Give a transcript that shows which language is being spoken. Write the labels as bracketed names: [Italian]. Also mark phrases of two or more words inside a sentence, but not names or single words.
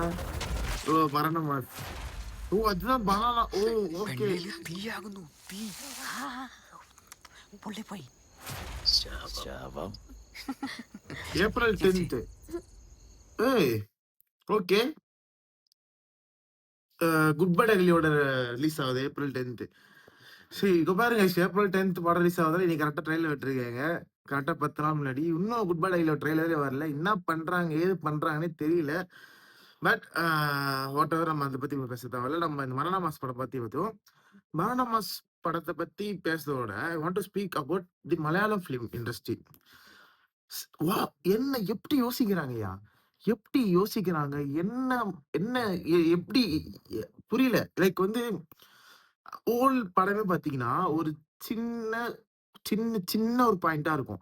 [Tamil] ஓ மரண மாஸ். [Malayalam] ഓ അതുதான் ബനാന. ഓ ഓക്കേ. തീയാകുന്നു. തീ പൊള്ളിപ്പോയി. ശാപം. [Tamil] ഏപ്രിൽ 10th. ஏய் ஓகே. குட் பை டெல்லியோட ரிலீஸ் ஆகுது ஏப்ரல் 10th. சரி இங்க பாருங்க ஏப்ரல் 10th படம் ரிலீஸ் ஆகுதுல இன்னைக்கு கரெக்டா ட்ரெயிலர் விட்டுருக்காங்க. கரெக்டா 10 நாள் முன்னாடி இன்னும் குட் பை டெல்லியோட ட்ரெயிலரே வரல. என்ன பண்றாங்க ஏது பண்றாங்கன்னே தெரியல. [English] but whatever [Tamil] நம்ம அதை பத்தி பேச தேவையில்ல. நம்ம இந்த மரண மாஸ் படம் பத்தி பார்த்தோம். மரண மாஸ் படத்தை பத்தி பேசுறதோட [English] I want to speak about the Malayalam film industry. [Tamil] வா என்ன எப்படி யோசிக்கிறாங்கய்யா, எப்படி யோசிக்கிறாங்க, என்ன என்ன எப்படி புரியல. லைக் வந்து ஓல் படமே பாத்தீங்கன்னா ஒரு சின்ன சின்ன சின்ன ஒரு பாயிண்டா இருக்கும்.